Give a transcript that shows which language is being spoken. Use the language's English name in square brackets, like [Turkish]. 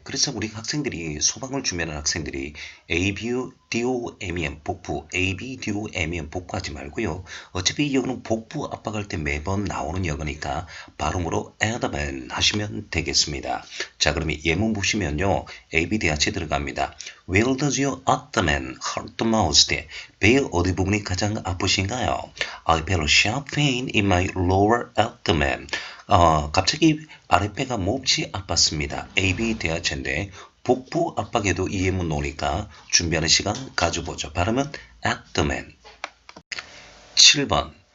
[Korean] 그래서 우리 학생들이 소방을 준비하는 학생들이 ABDOMEN 복부, ABDOMEN 복부 하지 말고요. 어차피 이 영어는 복부 압박할 때 매번 나오는 영어니까 발음으로 abdomen 하시면 되겠습니다. 자, 그러면 예문 보시면요. AB 대하체 들어갑니다. [English] Where does your abdomen hurt the most? [Korean] 배 어디 부분이 가장 아프신가요? [English] I feel a sharp pain in my lower abdomen. [Korean] 갑자기 아랫배가 몹시 아팠습니다. AB 대하체인데 복부 압박에도 이 예문 나오니까 준비하는 시간 가져보죠. 발음은 abdomen. 7번.